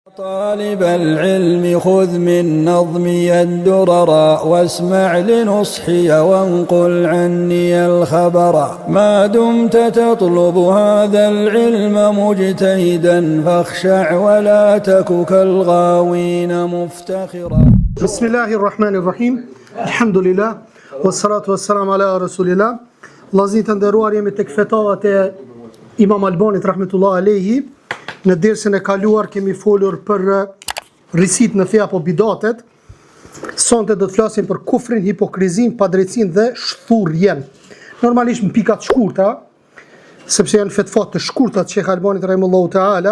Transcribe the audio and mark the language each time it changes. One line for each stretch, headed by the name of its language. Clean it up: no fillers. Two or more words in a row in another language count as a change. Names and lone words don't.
Arabic: طالب العلم خذ من نظمي الدرر واسمع لنصحي وانقل عني الخبر ما دمت تطلب هذا العلم مجتهدا فاخشع ولا تك كالغاوين مفتخرا. بسم الله الرحمن الرحيم الحمد لله والصلاة والسلام على رسول الله.
Albanian: Vllazërit e nderuar, jemi tek fetavat e Imam Albanit
Arabic: رحمة الله عليه.
Albanian: Në dersën e kaluar kemi folur për risit në fe apo bidatet. Sonte do të flasim për kufrin, hipokrizin, padrejtësinë dhe shthurrjen. Normalisht në pika të shkurtra, sepse janë fetvat të shkurtra të Sheikh Albanit
Arabic: رحمه الله تعالى.